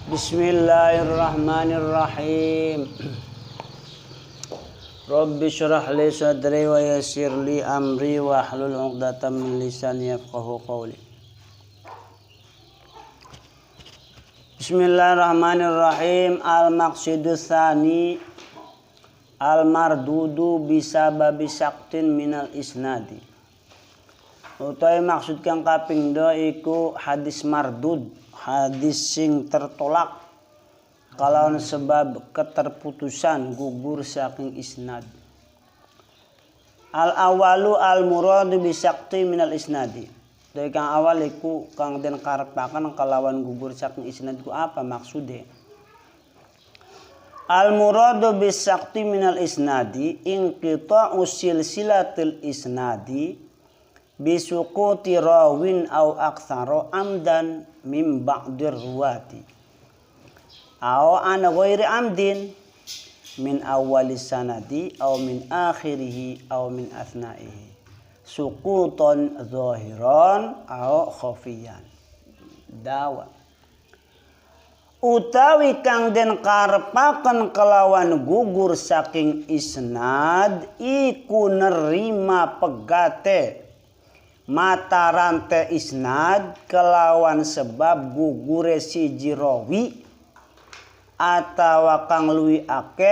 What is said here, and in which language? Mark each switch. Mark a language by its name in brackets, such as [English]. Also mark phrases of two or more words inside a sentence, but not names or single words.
[Arabic] بسم الله الرحمن الرحيم رب اشرح لي صدري ويسر لي أمري واحلل عقدة من لساني يفقهوا قولي. بسم الله الرحمن الرحيم. المقصد الثاني المردود بسبب سقط من الإسناد. [Javanese] Utawi maksud kang kaping 2 iku hadis mardud, hadis sing tertolak kalawan sebab keterputusan gugur saking isnad. [Arabic] الأول المراد بسقط من الإسناد. [Javanese] Dari kang awal iku kang den karepaken kalawan gugur saking isnad ku apa maksude? [Arabic] المراد بسقط من الإسناد انقطاع سلسلة الإسناد بسقوط راو أو أكثر عمدا من بعض الرواة أو عن غير عمد من أول السند أو من آخره أو من أثنائه سقوطا ظاهرا أو خفيا. [Javanese] Dawa utawi kang den karepaken kelawan gugur saking isnad iku nerima pegate mata rantai isnad kelawan sebab gugure siji rawi atawa kang luwi akeh